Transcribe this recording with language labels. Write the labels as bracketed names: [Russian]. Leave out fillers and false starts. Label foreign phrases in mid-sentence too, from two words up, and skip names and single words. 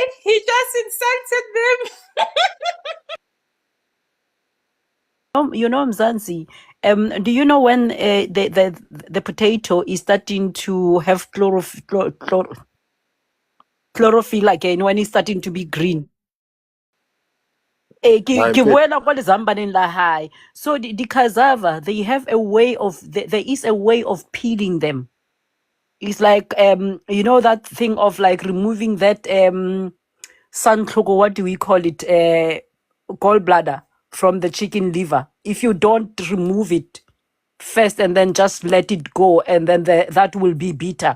[English] He just insulted them. You know, Mzansi, do you know when the potato is starting to have chlorophyll again, when it's starting to be green? [Southern Sotho] Ke boela kwa lezambaneng la hae. [English] So the cassava, they have a way of there is a way of peeling them. It's like you know that thing of like removing that suntloko, what do we call it, gallbladder from the chicken liver. If you don't remove it first and then just let it go, and then that will be bitter.